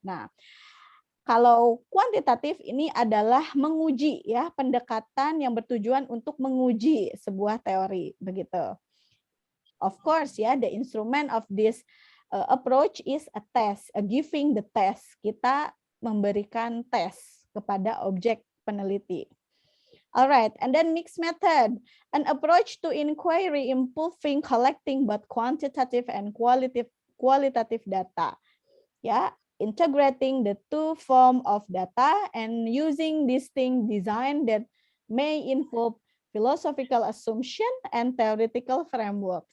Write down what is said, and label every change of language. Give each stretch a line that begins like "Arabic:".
Indonesian: Nah, kalau kuantitatif ini adalah menguji, ya, pendekatan yang bertujuan untuk menguji sebuah teori, begitu.
English: Of course, ya, the instrument of this approach is a test, giving the test.
Indonesian: Kita memberikan tes kepada objek peneliti.
English: Alright, and then mixed method, an approach to inquiry involving collecting both quantitative and qualitative data. Ya, integrating the two form of data and using distinct design that may involve philosophical assumption and theoretical framework.